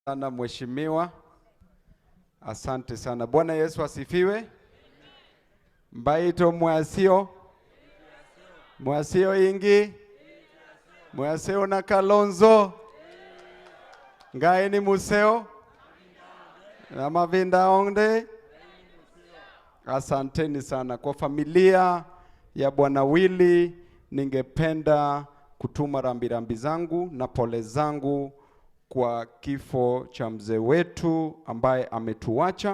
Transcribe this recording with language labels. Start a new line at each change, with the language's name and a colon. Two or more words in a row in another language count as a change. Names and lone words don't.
Swahili: Sana mheshimiwa. Asante sana. Bwana Yesu asifiwe.
Kamba: Mbaito mwasio ingi mwasio na Kalonzo ngaini museo na mavinda onde.
Swahili: Asanteni sana. Kwa familia ya Bwana Willy ningependa kutuma rambirambi zangu na pole zangu kwa kifo cha mzee wetu ambaye ametuacha.